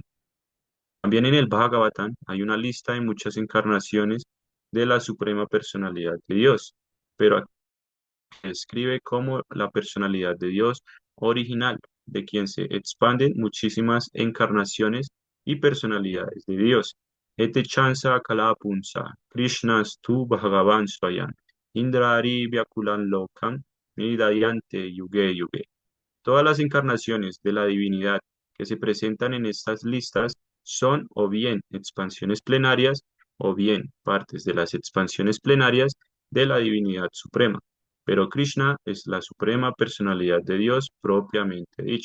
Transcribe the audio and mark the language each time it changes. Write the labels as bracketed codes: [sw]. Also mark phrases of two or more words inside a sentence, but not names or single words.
[es] También en el Bhagavatam hay una lista de muchas encarnaciones de la suprema personalidad de Dios, pero aquí se describe como la personalidad de Dios original, de quien se expanden muchísimas encarnaciones y personalidades de Dios. [sa] एते चांश कलाः पुंसः कृष्णस् तु भगवान् स्वयम् इन्द्रारि व्याकुलं लोकं मृडयन्ति युगे युगे. [es] Todas las encarnaciones de la divinidad que se presentan en estas listas son o bien expansiones plenarias o bien partes de las expansiones plenarias de la divinidad suprema. Pero Krishna es la suprema personalidad de Dios propiamente dicho.